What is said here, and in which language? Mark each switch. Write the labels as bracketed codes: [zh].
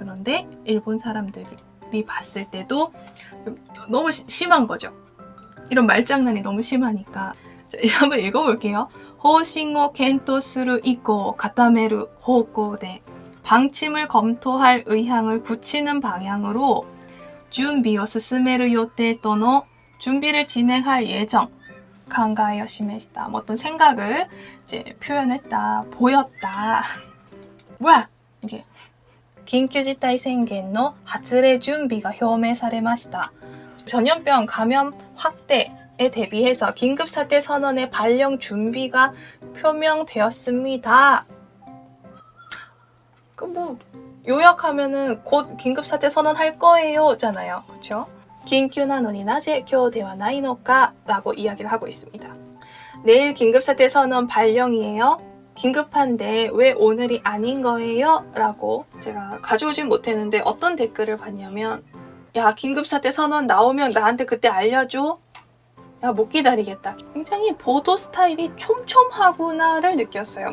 [ko] 그런데 일본 사람들이 봤을 때도 너무 심한 거죠. 이런 말장난이 너무 심하니까. 자, 한번 읽어볼게요. [ja] 方針を検討する以降固める方向で [ko] 방침을 검토할 의향을 굳히는 방향으로 [ja] 準備を進める予定との [ko] 준비를 진행할 예정 [ja] 考えを示した [ko] 어떤 생각을 이제 표현했다, 보였다. 뭐야? 이게 [ja] 緊急事態宣言の発令準備が表明されました. [ko] 전염병 감염 확대에 대비해서 긴급사태 선언의 발령 준비가 표명되었습니다. 그 뭐 요약하면은 곧 긴급사태 선언할 거예요잖아요. 그렇죠? [ja] 緊急なのになぜ今日ではないのか [ko] 라고 이야기를 하고 있습니다. 내일 긴급사태 선언 발령이에요. 긴급한데 왜 오늘이 아닌 거예요? 라고 제가 가져오진 못했는데 어떤 댓글을 봤냐면 야, 긴급사태 선언 나오면 나한테 그때 알려줘. 야, 못 기다리겠다. 굉장히 보도 스타일이 촘촘하구나를 느꼈어요.